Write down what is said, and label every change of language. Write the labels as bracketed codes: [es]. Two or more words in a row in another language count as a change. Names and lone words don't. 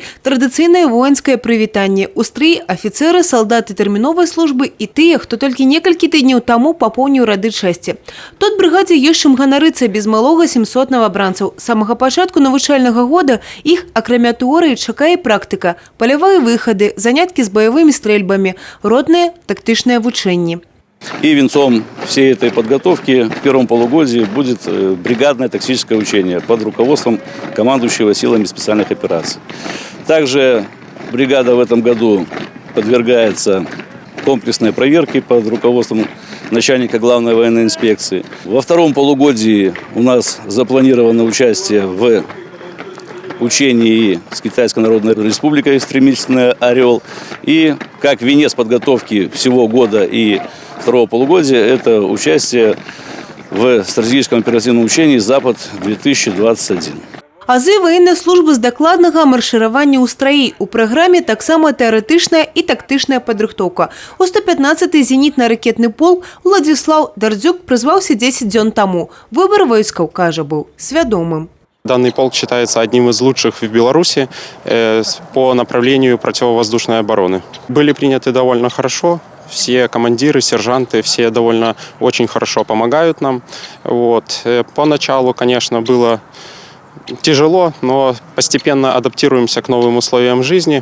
[be] Традыцыйнае воінскае прывітанне. У стрыі афіцэры, салдаты тэрміновай службы і тыя, хто толькі некалькі тыдняў таму папоўніў рады часці. Тут брыгадзе ёсць чым ганарыцца без малога 700 новабранцаў. З самага пачатку навучальнага года іх, акрамя тэорыі, чакае практыка, палявыя выхады, заняткі з баявымі стрэльбамі, родныя тактычныя вучэнні. [ru] И венцом всей этой подготовки в первом полугодии будет бригадное тактическое учение под руководством командующего силами специальных операций. Также бригада в этом году подвергается комплексной проверке под руководством начальника главной военной инспекции. Во втором полугодии у нас запланировано участие в учении с Китайской Народной Республикой «Стремительный орел». И как венец подготовки всего года и второго полугодия – это участие в стратегическом оперативном учении «Запад-2021». Азы военной службы [be] з дакладнага маршыравання ў страі. У праграме таксама тэарэтычная і тактычная падрыхтоўка. У 115-й зенітна-ракетны полк Владзіслаў Дардзюк прызваўся 10 дзён таму. Выбор войскаў, кажа, быў свядомым. [ru] Данный полк считается одним из лучших в Беларуси по направлению противовоздушной обороны. Были приняты довольно хорошо. Все командиры, сержанты, все довольно очень хорошо помогают нам. Вот. Поначалу, конечно, было тяжело, но постепенно адаптируемся к новым условиям жизни.